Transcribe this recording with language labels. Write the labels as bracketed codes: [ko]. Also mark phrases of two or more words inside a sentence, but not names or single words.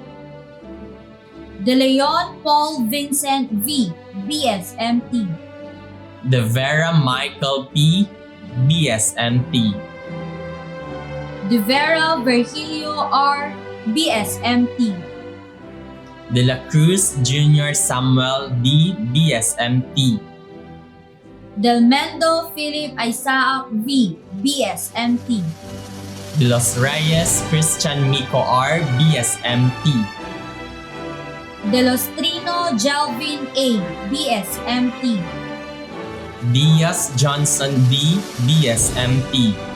[en] De Leon Paul Vincent V. BSMT. De Vera Michael P. BSMT. De Vera Virgilio R. BSMT. De la Cruz Jr. Samuel D. BSMT. Del Mendo Philip Isaac V. BSMT. De Los Reyes Christian Miko R. BSMT. De Los Trino Jelvin A. BSMT. Diaz Johnson D. BSMT.